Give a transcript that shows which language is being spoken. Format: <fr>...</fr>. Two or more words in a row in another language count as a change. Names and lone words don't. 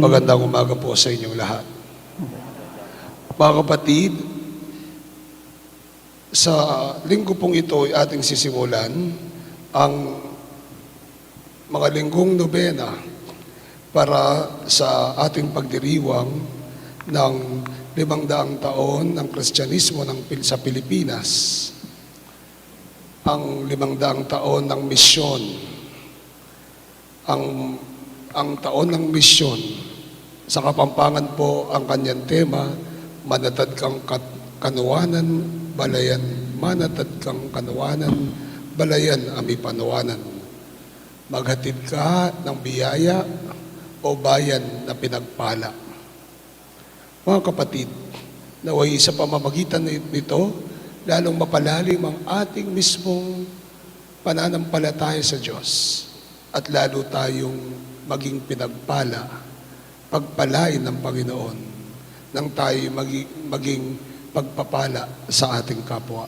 <tl>Magandang umaga po sa inyong lahat. Mga kapatid, sa linggo pong ito ay ating sisimulan ang mga linggong nobena para sa ating pagdiriwang ng 500 taon ng Kristyanismo sa Pilipinas. Ang 500 taon ng misyon. Ang taon ng misyon, sa Kapampangan po ang kanyang tema,</tl> <pam>manatad kang kanuwanan, balayan, manatad kang kanuwanan, balayan ami panuwanan.</pam> <tl>Maghatid ka ng biyaya o bayan na pinagpala. Mga kapatid, naway sa pamamagitan nito, lalong mapalalim ang ating mismong pananampalataya sa Diyos at lalo tayong maging pinagpala, pagpalain ng Panginoon nang tayo maging pagpapala sa ating kapwa.</tl>